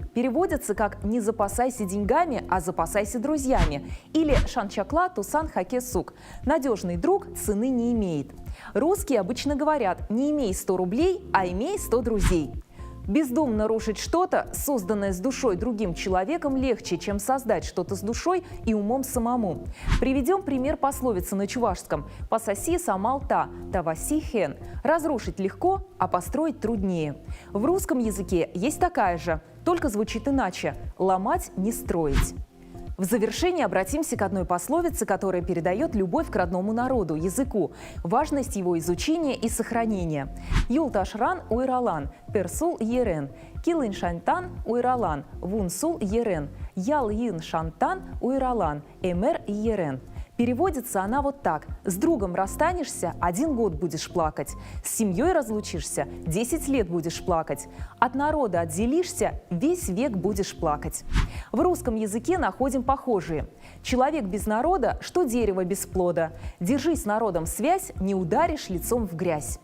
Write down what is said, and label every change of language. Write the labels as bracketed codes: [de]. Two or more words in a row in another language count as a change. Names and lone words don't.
[ru] Переводится как «не запасайся деньгами, а запасайся друзьями» или [cv] «шанчакла тусан хаке сук» [ru] – «надежный друг цены не имеет». Русские обычно говорят «не имей 100 рублей, а имей 100 друзей». Бездумно рушить что-то, созданное с душой другим человеком, легче, чем создать что-то с душой и умом самому. Приведем пример пословицы на чувашском [cv] «Пасаси самал та, таваси хен» – [ru] «разрушить легко, а построить труднее». В русском языке есть такая же, только звучит иначе – «ломать, не строить». В завершение обратимся к одной пословице, которая передает любовь к родному народу, языку, важность его изучения и сохранения. [cv] «Юлташран уйралан, персул ерен, килын шантан уйралан, вунсул ерен, ял ин шантан уйралан, эмер ерен». [ru] Переводится она вот так: с другом расстанешься – 1 год будешь плакать, с семьей разлучишься – 10 лет будешь плакать, от народа отделишься – весь век будешь плакать. В русском языке находим похожие: человек без народа, что дерево без плода, держи с народом связь, не ударишь лицом в грязь.